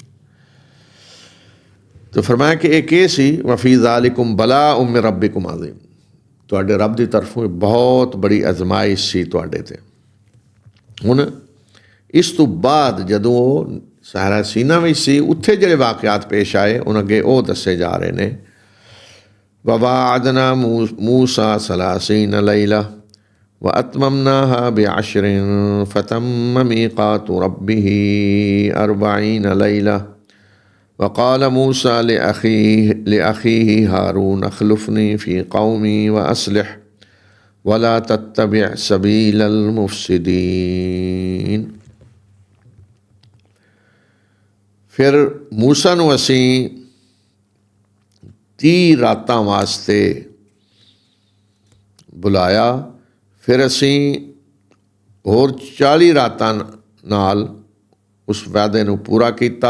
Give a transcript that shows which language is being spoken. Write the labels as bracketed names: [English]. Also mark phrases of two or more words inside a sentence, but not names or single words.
[Punjabi] ਤਾਂ ਫਰਮਾਇਆ ਕਿ ਇਹ ਕੀ ਸੀ, [Arabic] وفي ذلكم بلاء من ربكم عظيم, [Punjabi] ਤੁਹਾਡੇ ਰੱਬ ਦੀ ਤਰਫੋਂ ਬਹੁਤ ਬੜੀ ਅਜ਼ਮਾਇਸ਼ ਸੀ ਤੁਹਾਡੇ 'ਤੇ। ਹੁਣ ਇਸ ਤੋਂ ਬਾਅਦ ਜਦੋਂ ਉਹ ਸਾਰਾ ਸੀਨਾ ਵਿੱਚ ਸੀ, ਉੱਥੇ ਜਿਹੜੇ ਵਾਕਿਆਤ ਪੇਸ਼ ਆਏ ਉਹਨਾਂ ਅੱਗੇ ਉਹ ਦੱਸੇ ਜਾ ਰਹੇ ਨੇ। [Arabic] وَوَاعَدْنَا مُوسَى 30 لَيْلَةً وَأَتْمَمْنَاهَا بِعَشْرٍ فَتَمَّ مِيقَاتُ رَبِّهِ 40 لَيْلَةً وَقَالَ مُوسَى لِأَخِيهِ هَارُونَ اخْلُفْنِي فِي قَوْمِي وَأَصْلِحْ وَلَا تَتَّبِعْ سَبِيلَ الْمُفْسِدِينَ۔ [Punjabi] ਫਿਰ ਮੂਸਾ ਨੂੰ ਅਸੀਂ 30 ਰਾਤਾਂ ਵਾਸਤੇ ਬੁਲਾਇਆ, ਫਿਰ ਅਸੀਂ ਹੋਰ 40 ਰਾਤਾਂ ਨਾਲ ਉਸ ਵਾਅਦੇ ਨੂੰ ਪੂਰਾ ਕੀਤਾ।